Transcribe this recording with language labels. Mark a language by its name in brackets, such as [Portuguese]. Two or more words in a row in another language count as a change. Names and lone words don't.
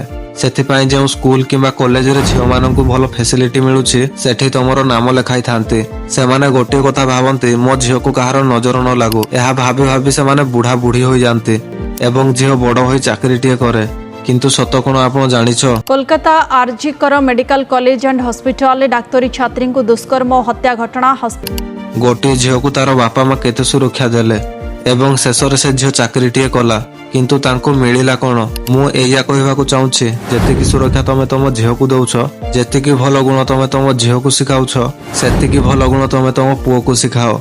[Odia] ସେଥିପାଇଁ ଯେଉଁ ସ୍କୁଲ କିମ୍ବା କଲେଜରେ ଝିଅମାନଙ୍କୁ ଭଲ ଫେସିଲିଟି ମିଳୁଛି, ସେଠି ତମର ନାମ ଲେଖାଇଥାନ୍ତି। ସେମାନେ ଗୋଟିଏ କଥା ଭାବନ୍ତି, ମୋ ଝିଅକୁ କାହାର ନଜର ନ ଲାଗୁ। ଏହା ଭାବି ଭାବି ସେମାନେ ବୁଢା ବୁଢୀ ହୋଇଯାଆନ୍ତି ଏବଂ ଝିଅ ବଡ଼ ହୋଇ ଚାକିରିଟିଏ କରେ। କିନ୍ତୁ ସତ କ'ଣ ଆପଣ ଜାଣିଛ? [Hindi] कोलकाता आरजीकर मेडिकल कॉलेज एंड हॉस्पिटल डाक्तरी छात्री को दुष्कर्म और हत्या घटना। [Odia] ଗୋଟିଏ ଝିଅକୁ ତାର ବାପା ମା କେତେ ସୁରକ୍ଷା ଦେଲେ ଏବଂ ଶେଷରେ ସେ ଝିଅ ଚାକିରିଟିଏ କଲା, କିନ୍ତୁ ତାଙ୍କୁ ମିଳିଲା କ'ଣ? ମୁଁ ଏଇଆ କହିବାକୁ ଚାହୁଁଛି, ଯେତିକି ସୁରକ୍ଷା ତମେ ତମ ଝିଅକୁ ଦଉଛ, ଯେତିକି ଭଲ ଗୁଣ ତମେ ତମ ଝିଅକୁ ଶିଖାଉଛ, ସେତିକି ଭଲ ଗୁଣ ତମେ ତମ ପୁଅକୁ ଶିଖାଅ।